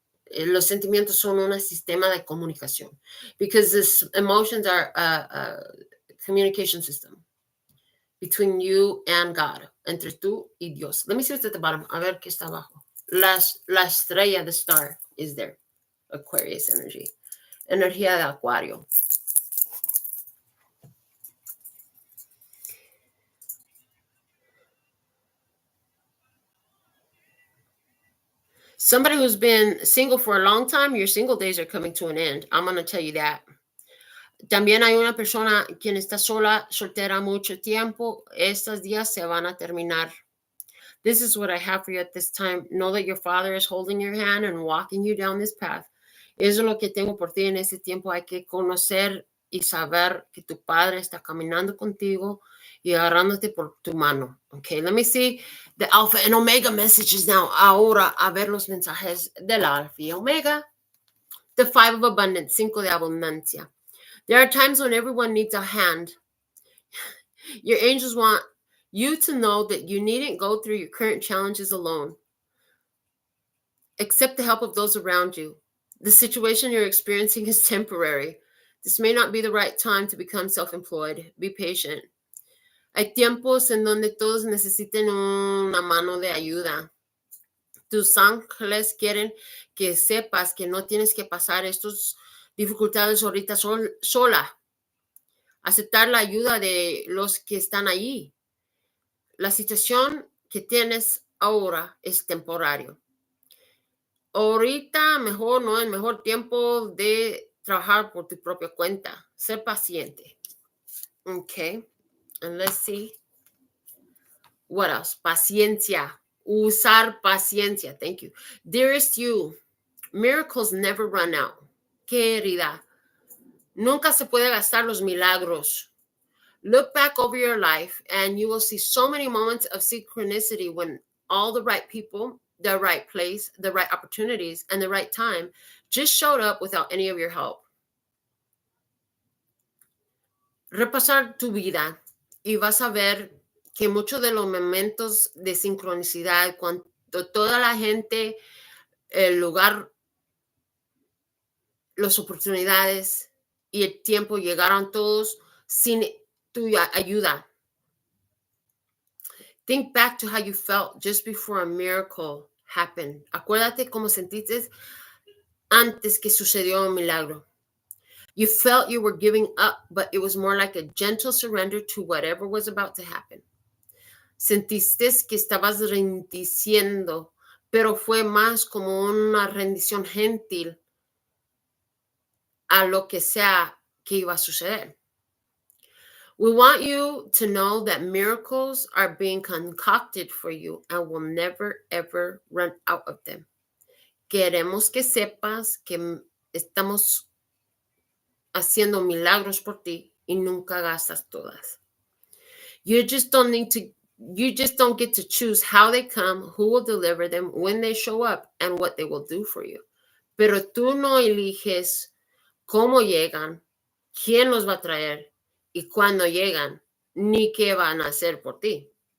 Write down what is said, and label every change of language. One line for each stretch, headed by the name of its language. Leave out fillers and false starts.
Spanish: Los sentimientos son un sistema de comunicación.
English: Because these emotions are a communication system between you and God,
Spanish: entre tú y Dios.
English: Let me see what's at the bottom.
Spanish: A ver qué está abajo. La estrella,
English: the star, is there. Aquarius energy.
Spanish: Energía de Acuario.
English: Somebody who's been single for a long time, your single days are coming to an end. I'm going to tell you that.
Spanish: También hay una persona quien está soltera mucho tiempo. Estos días se van a terminar.
English: This is what I have for you at this time. Know that your Father is holding your hand and walking you down this path.
Spanish: Eso es lo que tengo por ti en ese tiempo. Hay que conocer y saber que tu Padre está caminando contigo y agarrándote por tu mano.
English: Okay, let me see the Alpha and Omega messages now.
Spanish: Ahora, a ver los mensajes del Alpha y Omega.
English: The Five of Abundance,
Spanish: Cinco de Abundancia.
English: There are times when everyone needs a hand. Your angels want you to know that you needn't go through your current challenges alone. Accept the help of those around you. The situation you're experiencing is temporary. This may not be the right time to become self-employed. Be patient.
Spanish: Hay tiempos en donde todos necesiten una mano de ayuda. Tus ángeles quieren que sepas que no tienes que pasar estas dificultades ahorita sola. Aceptar la ayuda de los que están allí. La situación que tienes ahora es temporario. Ahorita mejor no es mejor tiempo de trabajar por tu propia cuenta. Ser paciente.
English: Okay. And let's see. What else?
Spanish: Paciencia. Usar paciencia.
English: Thank you. Dearest you, miracles never run out.
Spanish: Querida, nunca se puede gastar los milagros.
English: Look back over your life and you will see so many moments of synchronicity when all the right people, the right place, the right opportunities, and the right time just showed up without any of your help.
Spanish: Repasar tu vida y vas a ver que muchos de los momentos de sincronicidad, cuando toda la gente, el lugar, las oportunidades y el tiempo llegaron todos sin tu ayuda.
English: Think back to how you felt just before a miracle happened.
Spanish: Acuérdate cómo sentiste antes que sucedió un milagro.
English: You felt you were giving up, but it was more like a gentle surrender to whatever was about to happen.
Spanish: Sentiste que estabas rendiendo, pero fue más como una rendición gentil a lo que sea que iba a suceder.
English: We want you to know that miracles are being concocted for you and will never, ever run out of them.
Spanish: Queremos que sepas que estamos haciendo milagros por ti y nunca gastas todas.
English: You just don't get to choose how they come, who will deliver them, when they show up, and what they will do for you.
Spanish: Pero tú no eliges cómo llegan, quién los va a traer y cuándo llegan, ni qué van a hacer por ti.